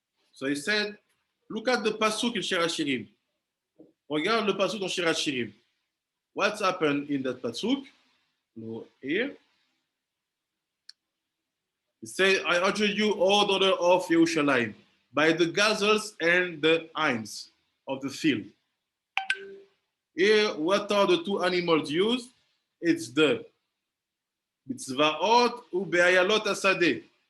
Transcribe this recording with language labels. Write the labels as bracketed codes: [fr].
[en] So he said, look at the pasuk in Shir HaShirim. [fr] Regarde le pasuk dans Shir HaShirim. [en] What's happened in that pasuk? Here. He said, I urge you, O daughter of Yerushalayim, by the gazelles and the hinds of the field. Here, what are the two animals used? It's the Mitzvaot u'be'ayalot hasadeh.